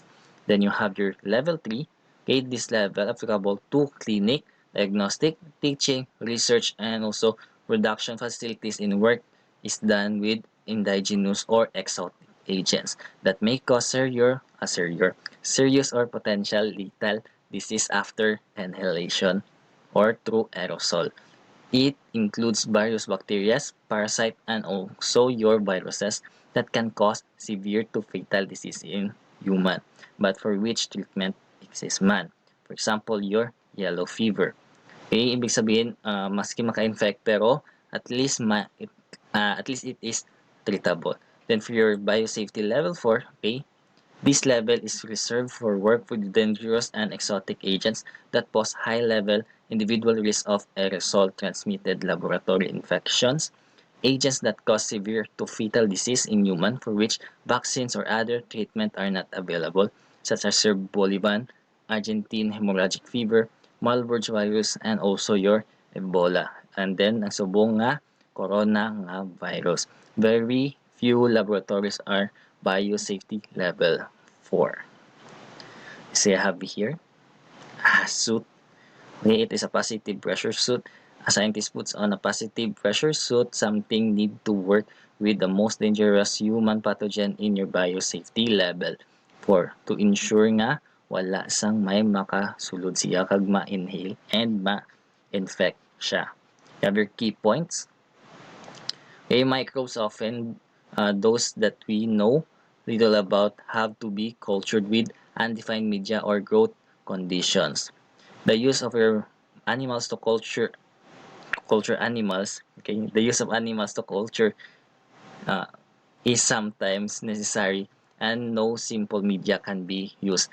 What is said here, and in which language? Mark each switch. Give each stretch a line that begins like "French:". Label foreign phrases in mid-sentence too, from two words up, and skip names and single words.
English: Then you have your level 3. Okay, this level applicable to clinic, diagnostic, teaching, research, and also production facilities in work is done with indigenous or exotic agents that may cause serious or potential lethal disease after inhalation or through aerosol. It includes various bacteria, parasites, and also your viruses that can cause severe to fatal disease in human, but for which treatment exists man. For example, your yellow fever.
Filipino: Okay, ibig sabihin, maski maka-infect pero
English: at least it is treatable. Then for your biosafety level 4, okay, This level is reserved for work with dangerous and exotic agents that pose high-level individual risk of aerosol-transmitted laboratory infections, agents that cause severe to fatal disease in humans for which vaccines or other treatment are not available, such as Cerbolivan, Argentine hemorrhagic fever, Marburg virus, and also your Ebola. And then,
Hiligaynon: ang subong nga, corona nga virus.
English: Very few laboratories are biosafety level 4. So I have here a suit. Okay, it is a positive pressure suit. A scientist puts on a positive pressure suit. Something need to work with the most dangerous human pathogen in your biosafety level 4 to ensure
Hiligaynon: nga wala sang may makasulod siya kag ma-inhale and ma-infect siya.
English: You have your key points. Okay, microbes often those that we know little about have to be cultured with undefined media or growth conditions. The use of your animals to culture animals, okay, the use of animals to culture uh, is sometimes necessary and no simple media can be used.